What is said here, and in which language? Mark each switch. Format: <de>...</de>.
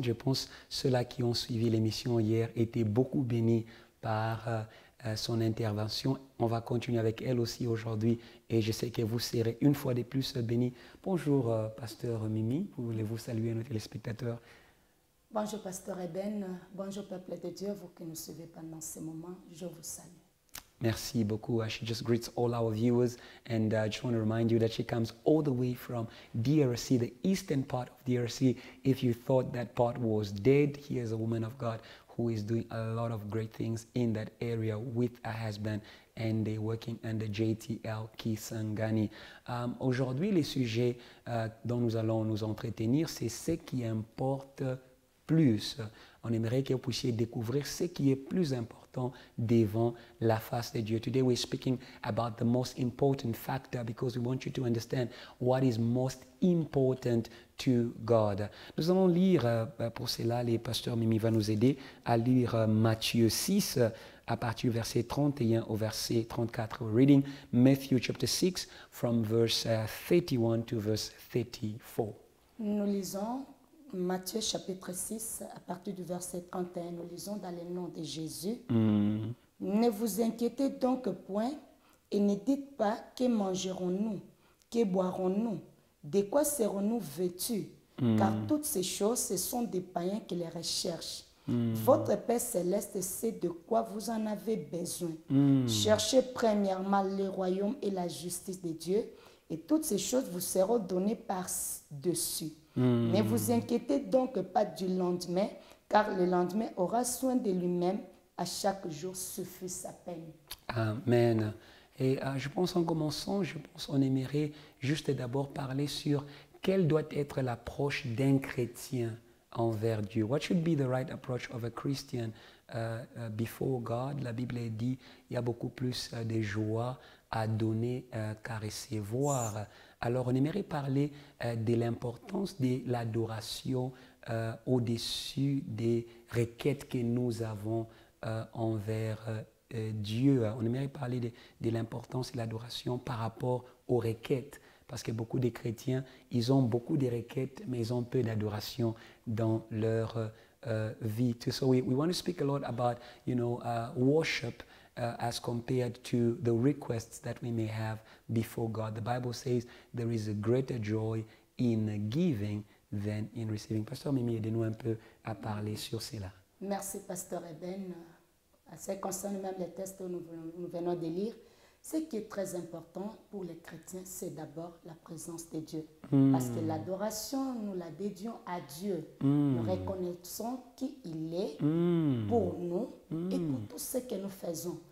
<fr>Je pense que ceux-là qui ont suivi l'émission hier étaient beaucoup bénis par son intervention. On va continuer avec elle aussi aujourd'hui et je sais que vous serez une fois de plus bénis. Bonjour Pasteur Mimie, voulez-vous saluer nos téléspectateurs? Bonjour Pasteur Eben, bonjour peuple de Dieu, vous qui nous suivez pendant ce moment, je vous salue. Merci beaucoup.</fr> <en>She just greets all our viewers and I just want to remind you that she comes all the way from DRC, the eastern part of DRC. If you thought that part was dead, here's a woman of God who is doing a lot of great things in that area with her husband and they're working under JTL Kisangani.</en> <fr>Aujourd'hui, les sujets dont nous allons nous entretenir, c'est ce qui importe plus. On aimerait que vous puissiez découvrir ce qui est plus important devant la face de Dieu.</fr> <en>Today we're speaking about the most important factor because we want you to understand what is most important to God.</en> <fr>Nous allons lire, pour cela, les pasteurs Mimi va nous aider à lire Matthieu 6 à partir du verset 31 au verset 34.</fr> <en>We're reading Matthew chapter 6 from verse 31 to verse 34.</en> <fr>Nous lisons Matthieu chapitre 6, à partir du verset 31, nous lisons dans le nom de Jésus. Ne vous inquiétez donc point et ne dites pas que mangerons-nous, que boirons-nous, de quoi serons-nous vêtus, car toutes ces choses, ce sont des païens qui les recherchent. Votre Père céleste sait de quoi vous en avez besoin. Cherchez premièrement le royaume et la justice de Dieu, et toutes ces choses vous seront données par-dessus. Ne vous inquiétez donc pas du lendemain, car le lendemain aura soin de lui-même. À chaque jour suffit sa peine. Amen. Et je pense en commençant, on aimerait juste d'abord parler sur quelle doit être l'approche d'un chrétien envers Dieu.</fr> <en>What should be the right approach of a Christian before God?</en> <fr>La Bible dit il y a beaucoup plus de joie à donner qu'à recevoir. Alors, on aimerait parler de l'importance de l'adoration au-dessus des requêtes que nous avons envers Dieu. On aimerait parler de l'importance de l'adoration par rapport aux requêtes. Parce que beaucoup de chrétiens, ils ont beaucoup de requêtes, mais ils ont peu d'adoration dans leur vie.</fr> <en>So we want to speak a lot about, worship as compared to the requests that we may have before God. The Bible says there is a greater joy in giving than in receiving.</en> <fr>Pasteur Mimie, aidez-nous un peu à parler sur cela. Merci Pasteur Eben. À ce qui concerne même les textes que nous venons de lire, ce qui est très important pour les chrétiens, c'est d'abord la présence de Dieu. Parce que l'adoration, nous la dédions à Dieu. Nous reconnaissons qui il est pour nous et pour tout ce que nous faisons.</fr>